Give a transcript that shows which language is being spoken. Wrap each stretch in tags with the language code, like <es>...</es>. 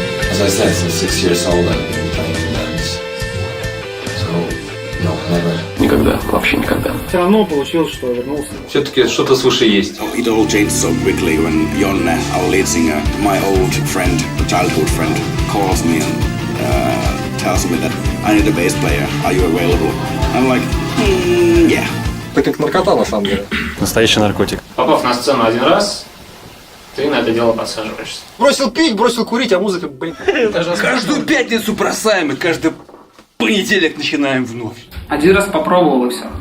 <en>As I said, since 6 years old, I've been playing dance. So, no, never.</en> <ru>Никогда, вообще никогда. Все равно получилось, что вернулся. Все-таки что-то свыше есть.</ru> <en>It all changed so quickly when Jon, our lead singer, my old friend, childhood friend, calls me and tells me that I need a bass player. Are you available? I'm like, yeah.</en> <ru>Это как наркота, на самом деле. Настоящий наркотик. Попав на сцену один раз, ты на это дело подсаживаешься. Бросил пить, бросил курить, а музыка, блин. Каждую пятницу бросаем и каждый понедельник начинаем вновь. Один раз попробовал и все.</ru>